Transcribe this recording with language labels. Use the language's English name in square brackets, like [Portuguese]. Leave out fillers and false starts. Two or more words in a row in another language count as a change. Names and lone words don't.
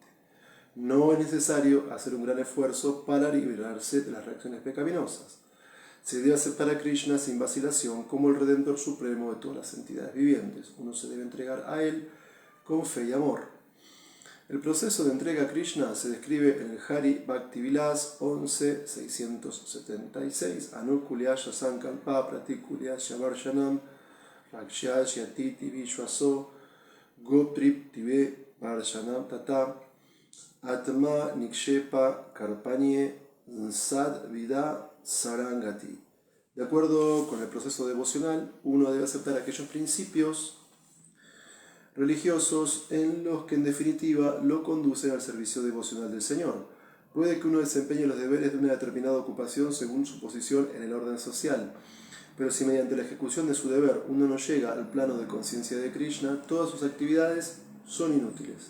[Spanish] No es necesario hacer un gran esfuerzo para liberarse de las reacciones pecaminosas. Se debe aceptar a Krishna sin vacilación como el Redentor Supremo de todas las entidades vivientes. Uno se debe entregar a Él con fe y amor. El proceso de entrega a Krishna se describe en el Hari Bhakti Vilas 11.676. [Sanskrit] Anukulyasha Sankalpa Pratikulyasha Varshanam Rakshasya Titi Vishwaso Gotrip Tive Varshanam Tata Atma Nikshepa Karpanye Sad Vida Sarangati. [Spanish] De acuerdo con el proceso devocional, uno debe aceptar aquellos principios religiosos en los que en definitiva lo conducen al servicio devocional del Señor. Puede que uno desempeñe los deberes de una determinada ocupación según su posición en el orden social, pero si mediante la ejecución de su deber uno no llega al plano de conciencia de Krishna, todas sus actividades son inútiles.